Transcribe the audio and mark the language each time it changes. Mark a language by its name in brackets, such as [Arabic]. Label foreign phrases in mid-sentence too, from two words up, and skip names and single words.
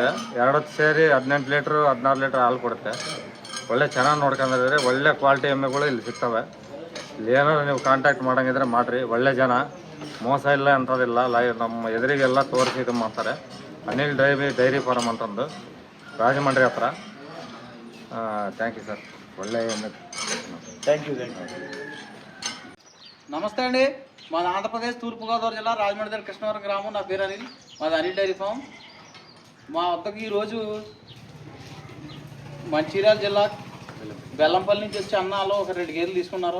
[Kannada] 2 ಹೊತ್ತು ಸೇರಿ 18 ಲೀಟ್ರು 16 ಲೀಟ್ರ್ ಹಾಲು ಕೊಡುತ್ತೆ. ಒಳ್ಳೆ ಚೆನ್ನಾಗಿ ನೋಡ್ಕೊಂಡಿದ್ದಾರೆ. ಒಳ್ಳೆ ಕ್ವಾಲಿಟಿ ಎಮ್ಮೆಗಳು ಇಲ್ಲಿ ಸಿಗ್ತವೆ. ಇಲ್ಲಿ ಏನಾದ್ರು ನೀವು ಕಾಂಟ್ಯಾಕ್ಟ್ ಮಾಡೋಂಗಿದ್ರೆ ಮಾಡಿರಿ. ಒಳ್ಳೆ ಜನ, ಮೋಸ ಇಲ್ಲ ಅಂಥದ್ದಿಲ್ಲ. ನಮ್ಮ ಎದುರಿಗೆಲ್ಲ ತೋರಿಸಿ ಇದು ಮಾಡ್ತಾರೆ. ಅನಿಲ್ ಡೈರಿ ಫಾರ್ಮ್ ಅಂತಂದು ರಾಜಮಂಡ್ರಿ ಹತ್ರ. [English] Thank you sir. ఒళ్ళే Thank you. [Telugu] నమస్తే అండి, మాది ఆంధ్రప్రదేశ్ తూర్పుగోదావరి జిల్లా రాజమండ్రి దగ్గర కృష్ణవరం గ్రామం. నా పేరు అనిల్, మాది అనిల్ డైరీ ఫామ్. మా వద్దకు ఈరోజు మంచిర్యాల జిల్లా బెల్లంపల్లి నుంచి వచ్చి అన్నాలో ఒక 2 గేదెలు తీసుకున్నారు.